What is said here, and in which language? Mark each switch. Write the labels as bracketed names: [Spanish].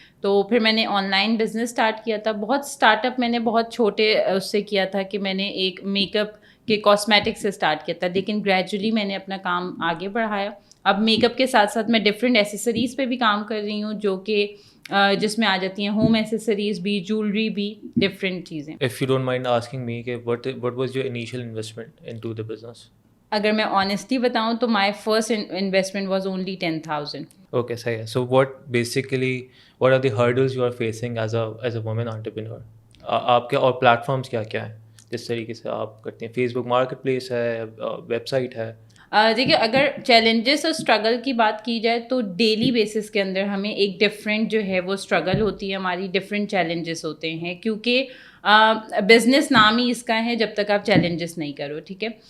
[Urdu] تو پھر میں نے آن لائن بزنس اسٹارٹ کیا تھا. بہت اسٹارٹ اپ میں نے بہت چھوٹے اس سے کیا تھا کہ میں نے ایک میک اپ کے کاسمیٹک سے اسٹارٹ کیا تھا، لیکن گریجولی میں نے اپنا کام آگے بڑھایا. اب میک اپ کے ساتھ ساتھ میں ڈفرینٹ ایسیسریز پہ بھی کام کر رہی ہوں، جو کہ جس میں آ جاتی ہیں ہوم ایسیسریز بھی، جولری بھی، ڈفرینٹ چیزیں. [English] If you don't mind asking me کہ what was your initial investment into the business? [Urdu] اگر میں آنیسٹلی بتاؤں تو [English] My first investment was only 10,000. [Urdu] Okay, صحیح ہے. [English] So what are the hurdles you are facing as a woman entrepreneur? [Urdu] آپ کے اور پلیٹفارمس کیا کیا ہیں جس طریقے سے آپ کرتے ہیں؟ فیس بک مارکیٹ پلیس ہے, ویب سائٹ ہے؟ دیکھیے، اگر چیلنجز اور اسٹرگل کی بات کی جائے تو ڈیلی بیسس کے اندر ہمیں ایک ڈفرینٹ جو ہے وہ اسٹرگل ہوتی ہے ہماری، ڈفرینٹ چیلنجز ہوتے ہیں، کیونکہ بزنس نام ہی اس کا ہے جب تک آپ چیلنجز نہیں کرو، ٹھیک ہے.